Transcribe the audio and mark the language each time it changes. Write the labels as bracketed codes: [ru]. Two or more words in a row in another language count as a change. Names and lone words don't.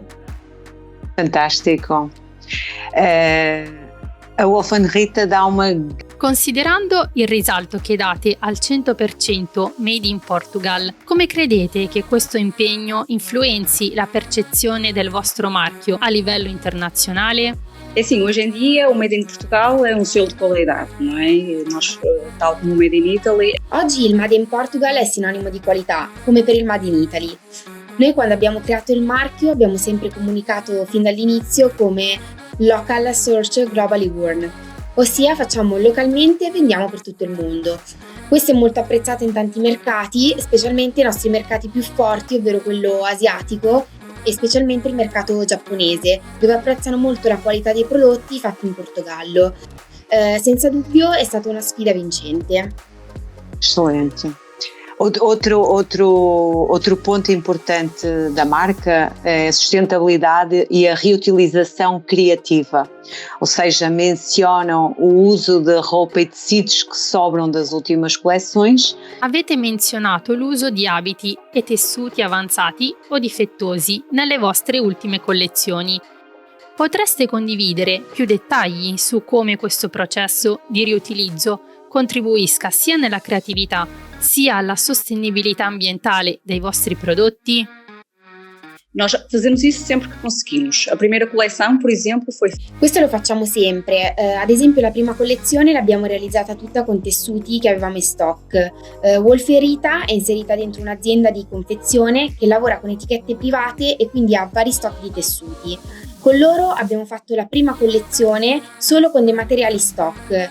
[it] Fantastico. A Wolf & Rita dà una... Considerando il risalto che date al 100% Made in Portugal, come credete che questo impegno influenzi la percezione del vostro marchio a livello internazionale? [pt] É assim, hoje em dia o Made in Portugal é selo de qualidade, não é? Nós, tal como o Made in Italy. [it] Oggi il Made in Portugal è sinonimo di qualità, come per il Made in Italy. Noi quando abbiamo creato il marchio abbiamo sempre comunicato fin dall'inizio come [en] Local Search Globally Worn, [it] ossia facciamo localmente e vendiamo per tutto il mondo. Questo è molto apprezzato in tanti mercati, specialmente i nostri mercati più forti, ovvero quello asiatico e specialmente il mercato giapponese, dove apprezzano molto la qualità dei prodotti fatti in Portogallo. Senza dubbio è stata una sfida vincente. [pt] Excelente. Outro ponto importante da marca é a sustentabilidade e a reutilização criativa, ou seja, mencionam o uso de roupa e tecidos que sobram das últimas coleções. [it] Avete menzionato l'uso di abiti e tessuti avanzati o difettosi nelle vostre ultime collezioni. Potreste condividere più dettagli su come questo processo di riutilizzo contribuisca sia nella creatività sia alla sostenibilità ambientale dei vostri prodotti? [pt] Nós fazemos isso sempre que conseguimos. A primeira coleção, por exemplo, foi... [it] Questo lo facciamo sempre, ad esempio la prima collezione l'abbiamo realizzata tutta con tessuti che avevamo in stock. Wolf e Rita è inserita dentro un'azienda di confezione che lavora con etichette private e quindi ha vari stock di tessuti. Con loro abbiamo fatto la prima collezione solo con dei materiali stock.